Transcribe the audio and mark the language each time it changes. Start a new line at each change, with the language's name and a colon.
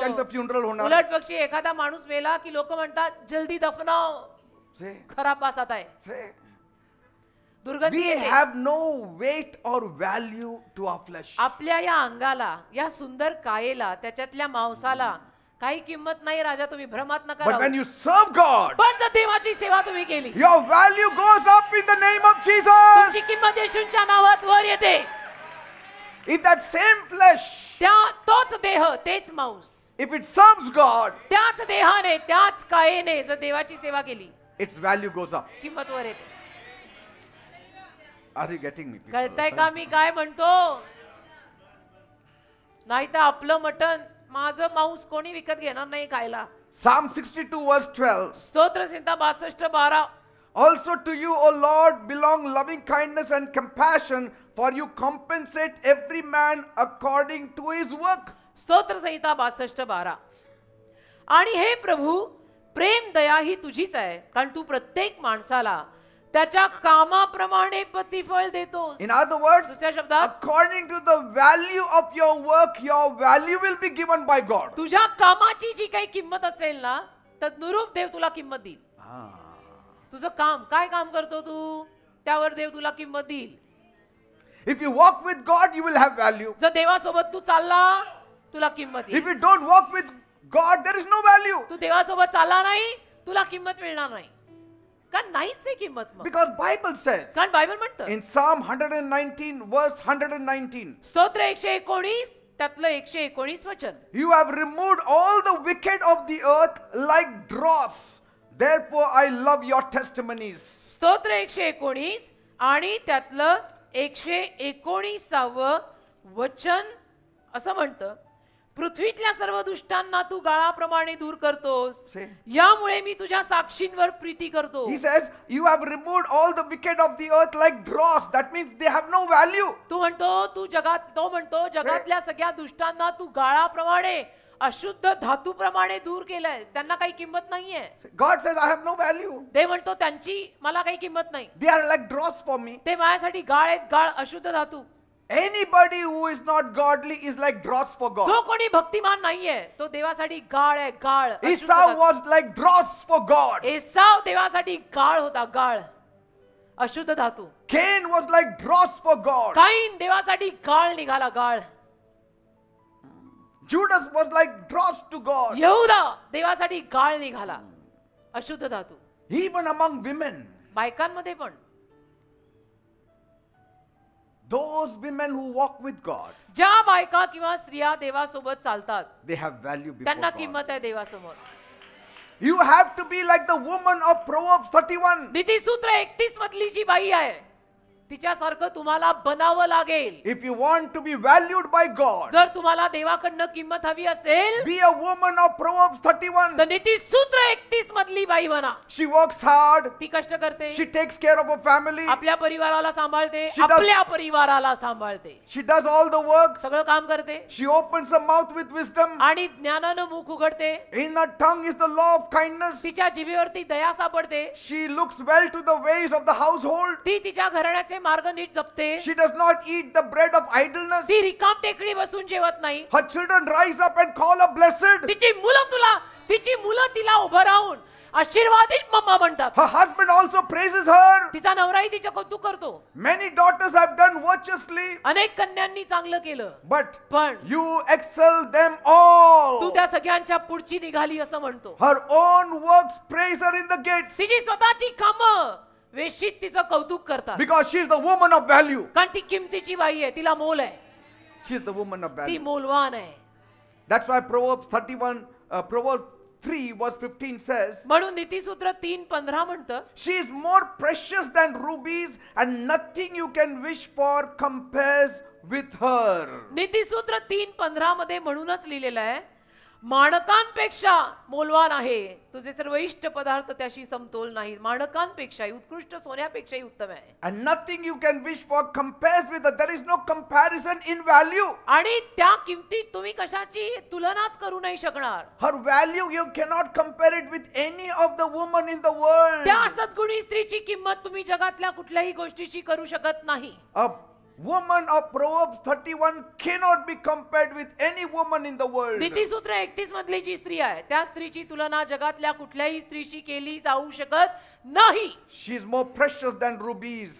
Marathi: त्यांचं funeral होणार? उलट पक्षी एखादा माणूस मेला की लोक म्हणतात
Hindi: जल्दी दफनाव
English: Say,
Marathi: खराब पासात आहे
English: say.
Marathi: दुर्गंधी
English: We
Marathi: येते.
English: have no weight or value to our flesh.
Marathi: आपल्या या अंगाला या सुंदर कायेला त्याच्यातल्या मांसाला काही किंमत नाही राजा तुम्ही भ्रमात नका
English: But when
Marathi: राहू.
English: you serve God,
Marathi: पण जर देवाची सेवा तुम्ही केली
English: your value goes up in the name of
Marathi: तुमची
English: Jesus.
Marathi: किंमत येशूंच्या नावात वर येते
English: If that same flesh,
Marathi: तोच देह तेच मांस
English: if it serves God,
Marathi: त्याच देहाने त्याच कायेने जर देवाची सेवा केली
English: its value goes up.
Marathi: किंमत वर येते
English: Are you getting me? people?
Marathi: कळतंय का मी काय म्हणतो नाही तर आपलं मटण माझं मांस कोणी विकत घेणार नाही खायला
English: Psalm 62 verse 12.
Marathi: स्तोत्र संहिता 62:12
English: Also to you, O Lord, belong loving kindness and compassion, for you compensate every man according to his work.
Marathi: स्तोत्र संहिता 62:12 आणि हे प्रभू प्रेम दया ही तुझीच आहे कारण तू प्रत्येक माणसाला त्याच्या कामाप्रमाणे प्रतिफळ देतोस
English: In other words,
Marathi: दुसऱ्या शब्दात
English: according to the value of your work, your value will be given by God.
Marathi: तुझ्या कामाची जी काही किंमत असेल ना तर नुरूप देव तुला किंमत देईल तुझं काम काय काम करतो तू त्यावर देव तुला किंमत देईल
English: If you walk with God, you will have value.
Marathi: जर देवासोबत तू चालला तुला किंमत
English: If
Marathi: येईल
English: you don't walk with God, there is no value.
Marathi: तू देवासोबत चालला नाही तुला किंमत मिळणार नाही कारण नाहीच आहे किंमत मग
English: Because Bible says
Marathi: कारण बायबल म्हणतं
English: in Psalm 119 verse 119,
Marathi: स्तोत्र 119 त्यातलं 119 वचन
English: you have removed all the wicked of the earth like dross. Therefore I love your testimonies.
Marathi: स्तोत्र 119 आणि त्यातलं 119 वचन असं म्हणतं पृथ्वीतल्या सर्व दुष्टांना तू गाळाप्रमाणे दूर करतोस
English: Say.
Marathi: यामुळे मी तुझ्या साक्षींवर प्रीती करतो
English: He says, you have removed all the wicked of the earth like dross. That means they have no value.
Marathi: तो म्हणतो जगातल्या सगळ्या दुष्टांना तू गाळाप्रमाणे अशुद्ध धातूप्रमाणे दूर केलंय त्यांना काही किंमत नाहीये
English: God says, I have no value.
Marathi: ते म्हणतो त्यांची मला काही किंमत नाही
English: They are like dross for me.
Marathi: ते माझ्यासाठी गाळ आहेत गाळ अशुद्ध धातू
English: Anybody who is not godly is like dross for God.
Marathi: जो कोणी भक्तिमान नाहीये तो देवासाठी गाळ आहे गाळ अशुद्ध
English: Esau
Marathi: धातू.
English: was like dross for God.
Marathi: Esau देवासाठी गाळ होता गाळ अशुद्ध धातू
English: Cain was like dross for God.
Marathi: काईन देवासाठी गाळ निघाला गाळ
English: Judas was like dross to God.
Marathi: यहूदा देवासाठी गाळ निघाला अशुद्ध धातू
English: Even among women,
Marathi: बायकांमध्ये पण
English: those women who walk with God,
Marathi: ज्या बायका किंवा स्त्रिया देवासोबत चालतात
English: they have value before
Marathi: त्यांना
English: God.
Marathi: किंमत आहे देवासमोर
English: You have to be like the woman of Proverbs 31.
Marathi: नीतिसूत्र 31 मधली जी बाई आहे तिच्यासारखं तुम्हाला बनावं लागेल
English: If you want to be valued by God,
Marathi: जर तुम्हाला देवाकडनं किंमत हवी असेल
English: be a woman of Proverbs 31.
Marathi: तर नीतिसूत्र 31 मधली बाई बना
English: She works hard.
Marathi: ती कष्ट करते
English: She takes care of her family.
Marathi: आपल्या परिवाराला सांभाळते
English: She does-
Marathi: आपल्या परिवाराला सांभाळते
English: She does all the work.
Marathi: सगळं काम करते
English: She opens her mouth with wisdom.
Marathi: आणि ज्ञानानं मुख उघडते
English: In her tongue is the law of kindness.
Marathi: तिच्या जिभेवरती दया सापडते
English: She looks well to the ways of the household.
Marathi: ती तिच्या घराण्याचे मार्ग नीट जपते
English: She does not eat the bread of idleness.
Marathi: ती रिकाम टेकडी बसून जेवत नाही
English: Her children rise up and call her blessed.
Marathi: तिची मुलं तिला उभं राहून आशीर्वादित मम्मा म्हणतात
English: Her husband also praises her.
Marathi: तिचा नवराही तिचं कौतुक करतो
English: Many daughters have done virtuously,
Marathi: अनेक कन्यांनी चांगलं केलं
English: but
Marathi: पण
English: you excel them all.
Marathi: तू त्या सगळ्यांच्या पुढची निघाली असं म्हणतो
English: Her own works praise her in the gates
Marathi: तिची स्वतःची कामं वेशीत तिचं कौतुक करतात
English: because she is the woman of value.
Marathi: कारण ती किमतीची बाई आहे तिला मोल आहे
English: She is the woman of
Marathi: ती
English: value.
Marathi: मोलवान आहे
English: That's why Proverbs 3 verse 15 says,
Marathi: म्हणून नीतिसूत्र 3:15 म्हणतं
English: she is more precious than rubies and nothing you can wish for compares with her.
Marathi: नीतिसूत्र 3:15 मध्ये म्हणूनच लिहिलेलं आहे माणकांपेक्षा मोलवान आहे, तुझे सर्व इष्ट पदार्थ त्याशी समतोल नाहीत. माणकांपेक्षाही उत्कृष्ट सोन्यापेक्षाही उत्तम आहे.
English: And nothing you can wish for compares with that. There is no comparison in value.
Marathi: आणि त्या किमतीत तुम्ही कशाची तुलनाच करू नाही शकणार.
English: Her value, you cannot compare it with any of the women in the world.
Marathi: त्या सद्गुणी स्त्रीची किंमत तुम्ही जगातल्या कुठल्याही गोष्टीशी करू शकत नाही.
English: A woman of Proverbs 31 cannot be compared with any woman in the world.
Marathi: नीतिसूत्र 31 मधली जी स्त्री आहे त्या स्त्रीची तुलना जगातल्या कुठल्याही स्त्रीशी केली जाऊ शकत नाही.
English: She is more precious than rubies.